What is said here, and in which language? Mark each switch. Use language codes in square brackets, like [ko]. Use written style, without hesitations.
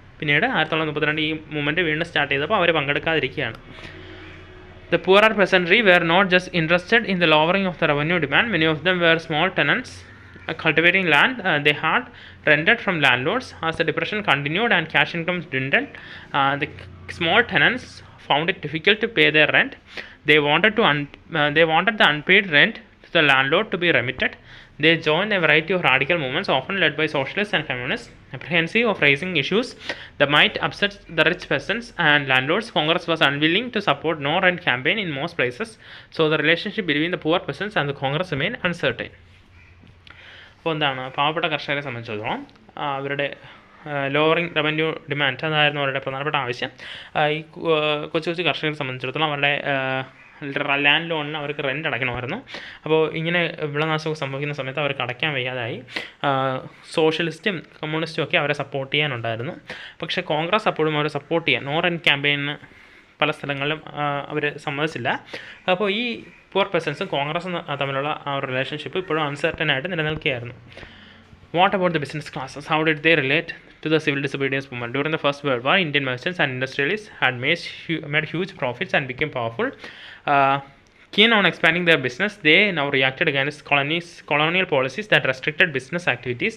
[ml] പിന്നീട് 1932 ഈ മൂവ്മെൻറ്റ് വീണ്ടും സ്റ്റാർട്ട് ചെയ്തപ്പോൾ അവർ പങ്കെടുക്കാതിരിക്കുകയാണ്. [en] The poorer peasantry were not just interested in the lowering of the revenue demand. Many of them were small tenants cultivating land they had rented from landlords. As the depression continued and cash incomes dwindled, the small tenants found it difficult to pay their rent. They wanted the unpaid rent to the landlord to be remitted. They joined a variety of radical movements, often led by socialists and communists. Apprehensive of raising issues that might upset the rich peasants and landlords, Congress was unwilling to support no rent campaign in most places. So the relationship between the poor peasants and the Congress remained uncertain. [ml] അപ്പോൾ എന്താണ്, പാവപ്പെട്ട കർഷകരെ സംബന്ധിച്ചിടത്തോളം അവരുടെ lowering revenue demand അതായിരുന്നു അവരുടെ പ്രധാനപ്പെട്ട ആവശ്യം. ഈ കൊച്ചു കൊച്ചു കർഷകരെ സംബന്ധിച്ചിടത്തോളം അവരുടെ ലാൻഡ് ലോണിന് അവർക്ക് റെൻ്റ് അടയ്ക്കണമായിരുന്നു. അപ്പോൾ ഇങ്ങനെ വിളനാശമൊക്കെ സംഭവിക്കുന്ന സമയത്ത് അവർക്ക് അടയ്ക്കാൻ വയ്യാതായി. സോഷ്യലിസ്റ്റും കമ്മ്യൂണിസ്റ്റും ഒക്കെ അവരെ സപ്പോർട്ട് ചെയ്യാനുണ്ടായിരുന്നു. പക്ഷേ കോൺഗ്രസ് അപ്പോഴും അവരെ സപ്പോർട്ട് ചെയ്യാൻ നോ റെൻ്റ് ക്യാമ്പയിന് പല സ്ഥലങ്ങളിലും അവർ സമ്മതിച്ചില്ല. അപ്പോൾ ഈ പൂർ പേഴ്സൺസും കോൺഗ്രസും തമ്മിലുള്ള ആ ഒരു റിലേഷൻഷിപ്പ് ഇപ്പോഴും അൺസർട്ടനായിട്ട് നിലനിൽക്കുകയായിരുന്നു. [en] What about the business classes? How did they relate to the civil disobedience movement? During the First World War, Indian merchants and industrialists had made huge profits and became powerful. Keen on expanding their business, they now reacted against colonial policies that restricted business activities.